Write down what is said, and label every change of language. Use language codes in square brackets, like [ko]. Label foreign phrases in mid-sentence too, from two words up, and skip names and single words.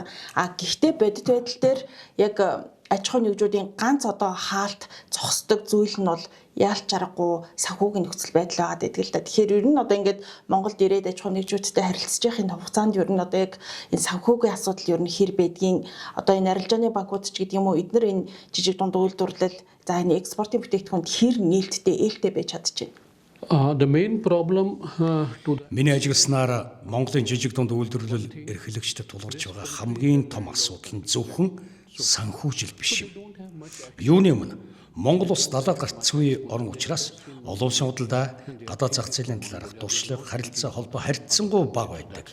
[mn] Гэхдээ бодит байдал дээр яг аж ахуйн нэгжүүдийн ганц одоо хаалт зогсдог зүйл нь бол яалч аргагүй санхүүгийн нөхцөл байдал байгаад байдаг л да. Тэгэхээр ер нь одоо ингээд Монголд ирээд аж ахуйн нэгжүүдтэй харилцаж байхын хугацаанд ер нь одоо яг энэ санхүүгийн асуудал ер нь хэр байдгийг одоо энэ арилжааны банкуд ч гэдэг юм уу эдгээр энэ жижиг дунд үйлдвэрлэл за энэ экспортын бүтээгдэхүүнд хэр нээлттэй ээлтэй байж чадчихэв. [en] The main problem to [mn] Миний ажилласнаар Монголын жижиг дунд үйлдвэрлэл эрхлэгчдэд тулгарч байгаа хамгийн том асуудал нь зөвхөн санхүүжил биш юм. Юуны өмнө Монгол улс далаад гарцгүй орн учраас олон улсын худалдаа, гадаад зах зээлийн талаарх туршлага, харилцаа холбоо харьцангуй бага байдаг.